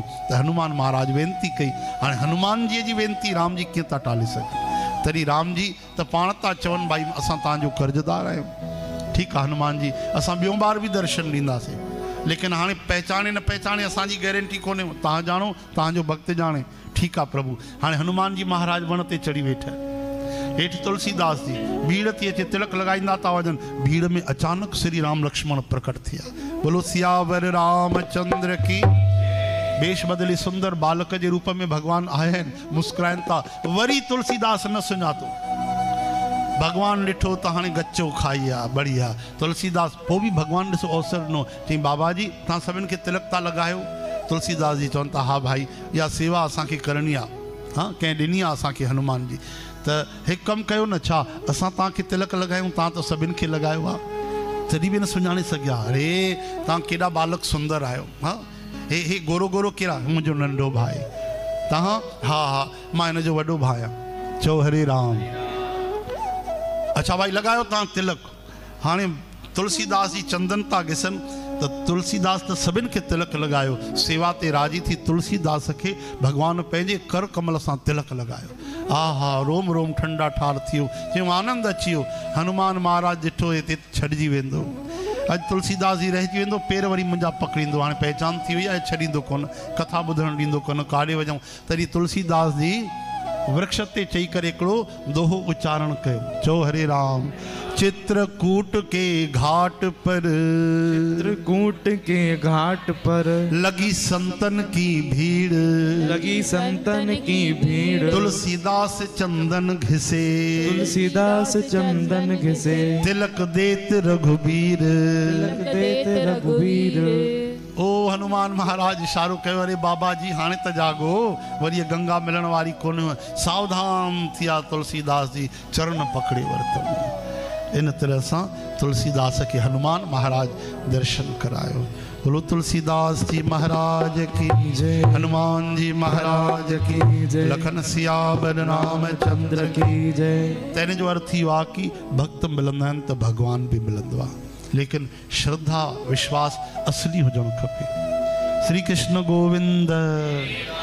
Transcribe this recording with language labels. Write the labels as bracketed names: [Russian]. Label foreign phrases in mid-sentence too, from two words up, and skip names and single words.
[Sindhi] त हनुमान महाराज वेनती कई हाणे हनुमान जी जी वेनती राम जी कीअं था टाले सघनि तॾहिं राम जी त पाण था चवनि भाई असां तव्हांजो कर्ज़दार आहियूं ठीकु आहे हनुमान जी असां ॿियों बार बि दर्शन ॾींदासीं लेकिन हाणे पहचाने न पहचाने असांजी गारंटी कोन्हे तव्हां ॼाणो तव्हांजो भक्त ॼाणे ठीकु आहे प्रभु हाणे हनुमान जी महाराज वण ते चढ़ी वेठा हेठि तुलसीदास जी भीड़ थी अचे तिलक लॻाईंदा था वञनि भीड़ में अचानक श्री राम लक्ष्मण प्रकट थिया [Hindi] बोलो सियावर रामचंद्र की [Sindhi] वेश बदली सुंदर बालक के रूप में भगवान आया आहिनि मुस्कुराइनि था वरी तुलसीदास न सुञातो भगवान ॾिठो त हाणे गच्चो खाई आहे बढ़िया तुलसीदास पोइ बि भगवान ॾिसो अवसर ॾिनो चई बाबा जी तव्हां सभिनि खे तिलक था लॻायो तुलसीदास जी चवनि था हा भाई इहा सेवा असांखे करणी आहे हाँ कंहिं ॾिनी आहे असांखे हनुमान जी त हिकु कमु कयो न छा असां तव्हांखे तिलक लॻायूं तव्हां त सभिनि खे लॻायो आहे तॾहिं बि न सुञाणे सघिया अरे तव्हां केॾा बालक सुंदर आहियो हाँ हे गोरो गोरो कहिड़ा मुंहिंजो नंढो भाउ तव्हां हा हा मां हिनजो वॾो भाउ आहियां चओ हरे राम अच्छा भाई लॻायो तव्हां तिलक हाणे तुलसीदास जी चंदन था घिसनि त तुलसीदास त सभिनि खे तिलक लॻायो सेवा ते राजी थी तुलसीदास खे भगवान पंहिंजे कर कमल सां तिलक लॻायो हा हा रोम रोम ठंडा ठार थियो चयूं आनंद अची वियो हनुमान महाराज ॾिठो हिते छॾिजी वेंदो अॼु तुलसीदास जी रहिजी वेंदो पेर वरी मुंहिंजा पकड़ींदो हाणे पहचान थी वई आहे छॾींदो कोन कथा ॿुधणु ॾींदो कोन काॾे वञूं तॾहिं तुलसीदास जी वृक्ष ते चई करे हिकिड़ो दोहो उच्चारण कयो चओ हरे राम [Hindi] चित्रकूट के घाट पर चित्रकूट के घाट पर लगी संतन की भीड़ लगी संतन की भीड़ तुलसीदास चंदन घिसे तुलसीदास चंदन घिसे तिलक देत रघुबीर तिलक देत रघुबीर [Sindhi] ओ हनुमान महाराज इशारो कयो अरे बाबा जी हाणे त जागो वरी गंगा मिलण वारी कोन सावधान थिया तुलसीदास जी चरण पकड़े वरितो इन तरह सां तुलसीदास के हनुमान महाराज दर्शन करायो [Hindi] बोलो तुलसीदास जी महाराज की जय हनुमान जी महाराज की जय लखन सियावर रामचंद्र की जय [Sindhi] तेने जो अर्थ ही हुआ कि भक्त मिलंदा आहिनि त भगवान भी मिलंदो आहे लेकिन श्रद्धा विश्वास असली हुजणु खपे श्री कृष्ण गोविंद